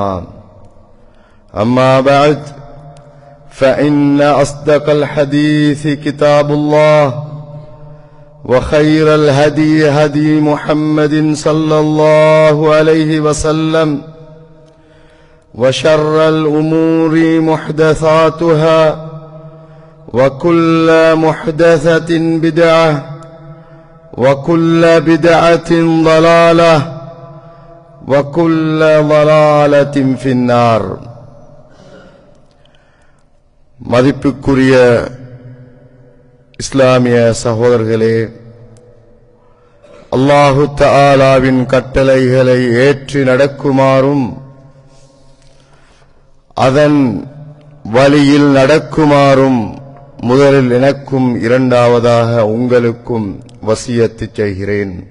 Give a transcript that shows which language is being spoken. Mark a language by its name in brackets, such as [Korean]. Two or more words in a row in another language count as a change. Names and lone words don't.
[Arabic] أما بعد فإن أصدق الحديث كتاب الله وخير الهدي هدي محمد صلى الله عليه وسلم وشر الأمور محدثاتها وكل محدثة بدعة وكل بدعة ضلالة وكل ضلالة في النار. [Tamil] மதிப்புக்குரிய இஸ்லாமிய சகோதரர்களே, [Arabic] الله تعالى [Tamil] கட்டளைகளை ஏற்றி நடக்குமாறும் அதன் வழியில் நடக்குமாறும் முதலில் எனக்கும் இரண்டாவதாக உங்களுக்கும் வசியத்து செய்கிறேன்.